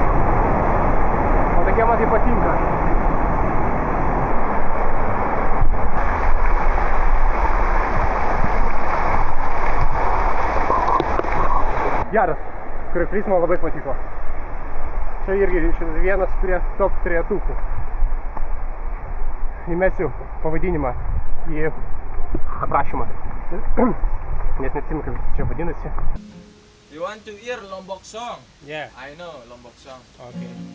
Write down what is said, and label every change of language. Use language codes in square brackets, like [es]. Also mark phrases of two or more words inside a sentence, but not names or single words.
[lt] O tokie man tai patinka. Geras. Krioklys man labai patiko. Čia irgi vienas prie top 3. Įmesiu pavadinimą į aprašymą. Nes neatsimenu, kaip čia vadinasi. [en] You want to hear Lombok song? Yeah. I know Lombok song. Okay.